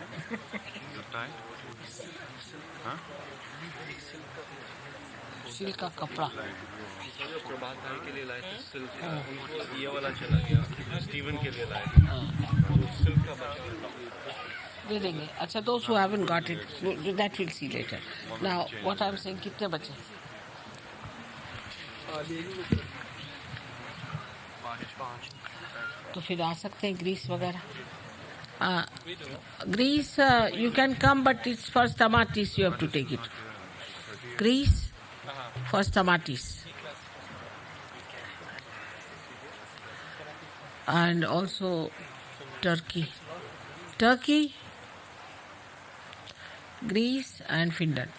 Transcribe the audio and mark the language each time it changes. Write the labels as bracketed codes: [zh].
[en] Is it tight? Huh? [hi] Silk का कपड़ा. प्रभात भाई के लिए लाए थे सिल्क का, उनको ये वाला चला गया, स्टीवन के लिए लाए थे सिल्क का बचा। दे देंगे. [en] अच्छा, those who haven't got it, that we'll see later. Now, what I'm saying, [hi] कितने बचे? तो फिर आ सकते हैं ग्रीस वगैरह. [en] Greece, you can come, but it's for Stamatis you have to take it. Greece, for Stamatis. And also Turkey. Turkey, Greece and Finland.